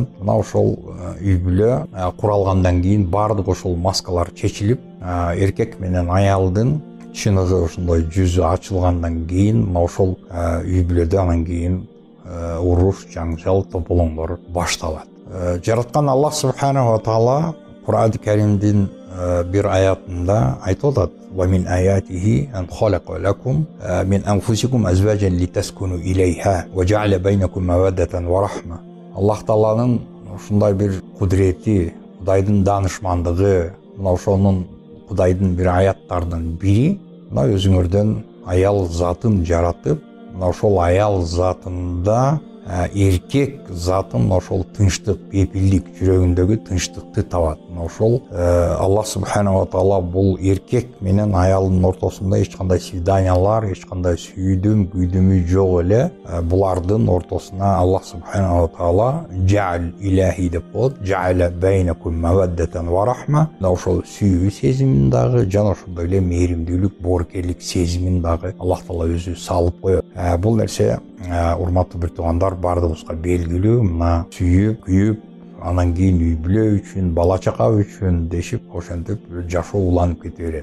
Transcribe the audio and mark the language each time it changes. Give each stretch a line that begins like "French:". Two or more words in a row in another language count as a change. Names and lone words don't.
Kyrgyz: Мына ошол үй бүлө куралгандан кийин баардык ошол маскалар чечилип, эркек менен аялдын чыныгы ошондой жүзү ачылгандан кийин мына ошол үй бүлөдө анан кийин уруш, жаңжал, тополоңдор башталат. Жараткан
Arabic: الله سبحانه وتعالى
Kyrgyz: Кур'ан-ы Каримдин бир аятында айтып атат:
Arabic: "ومن آياته أن خلق لكم من أنفسكم أزواجا لتسكنوا إليها وجعل بينكم مودة ورحمة."
Kyrgyz: Аллах тааланын ушундай бир кудрети, Кудайдын даанышмандыгы, мына ошонун Кудайдын бир аяттарынын бири, мына өзүңөрдөн аял затын жаратып, мына ошол аял затында эркек затын ошол тынчтык, бепилдик, жүрөгүндөгү тынчтыкты табат. Мына ошол
Arabic: الله سبحانه وتعالى
Kyrgyz: бул эркек менен аялдын ортосунда эч кандай свиданиялар, эч кандай сүйдүм, күйдүмү жок эле. Булардын ортосуна
Arabic: الله سبحانه وتعالى جعل إلهي
Kyrgyz: деп коет.
Arabic: جعل بينكم مودة ورحمة.
Kyrgyz: Мына ошол сүйүү сезимин дагы, жана ошондой эле мээримдүүлүк, боорукерлик сезимин дагы
Arabic: الله تعالى
Kyrgyz: өзү салып коет. Бул нерсе, урматтуу бир туугандар, баардыгыбызга белгилүү. Мына сүйүп, күйүп, анан кийин үй бүлө үчүн, бала чака үчүн дешип, ошентип жашоо уланып кете берет.